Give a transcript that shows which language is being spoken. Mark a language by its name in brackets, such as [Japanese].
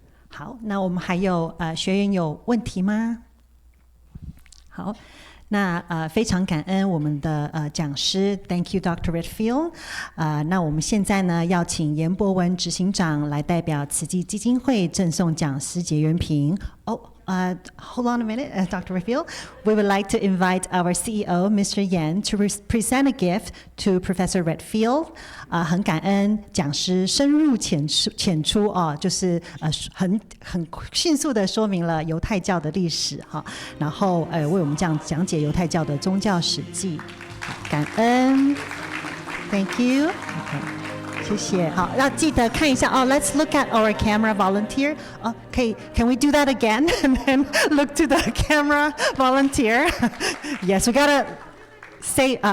[Chinese] 好，那我们还有学员有问题吗？好，那非常感恩我们的讲师 ， [English] Thank you, Dr. Redfield。 [Chinese] 那我们现在呢，要请严博文执行長來代表慈濟基金會贈送講師結緣品。 [English] Hold on a minute, Dr. Redfield. We would like to invite our CEO, Mr. Yan, to present a gift to Professor Redfield. [Chinese] 很感恩讲师深入浅出哦，就是很迅速的说明了犹太教的历史哈，然后为我们这样讲解犹太教的宗教史记。感恩 [English] ，Thank you. Okay. [Chinese] 谢谢。好，要记得看一下哦。 [English] Let's look at our camera volunteer. Okay, can we do that again? And then look to the camera volunteer. Yes, we gotta say.